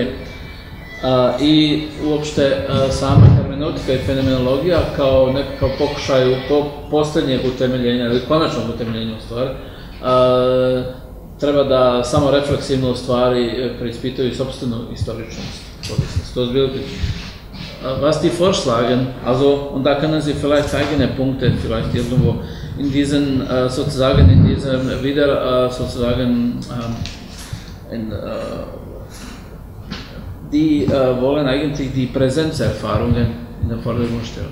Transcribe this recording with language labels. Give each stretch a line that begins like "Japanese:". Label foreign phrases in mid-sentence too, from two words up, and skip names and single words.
Bosnian: I uopšte sama hermeneutika i fenomenologija kao nekakav pokušaj posljednjeg utemeljenja ili konačnog utemeljenja u stvari treba da samo refleksivno u stvari preispitaju sopstvenu istoričnost.
German: Was die vorschlagen, also, und da können Sie vielleicht eigene Punkte vielleicht irgendwo in diesen, sozusagen, in diesem wieder, sozusagen, die wollen eigentlich die Präsenzerfahrungen in den Vordergrund stellen.